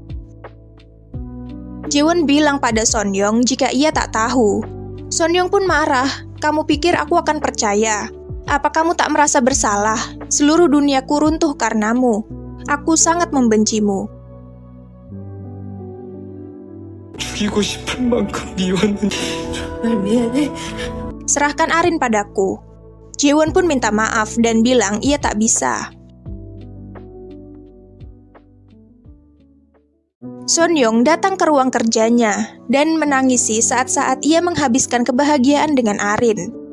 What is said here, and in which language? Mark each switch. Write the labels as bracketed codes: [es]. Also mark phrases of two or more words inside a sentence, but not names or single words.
[id] Jaewon bilang pada Sonyeong jika ia tak tahu. Sonyeong pun marah, "Kamu pikir aku akan percaya? Apa kamu tak merasa bersalah? Seluruh duniaku runtuh karenamu. Aku sangat membencimu." [ko] 죽이고 싶은 만큼 미웠는데. 정말 미안해. [id] Serahkan Arin padaku. Jaewon pun minta maaf dan bilang ia tak bisa. Sonyeong datang ke ruang kerjanya dan menangisi saat-saat ia menghabiskan kebahagiaan dengan Arin.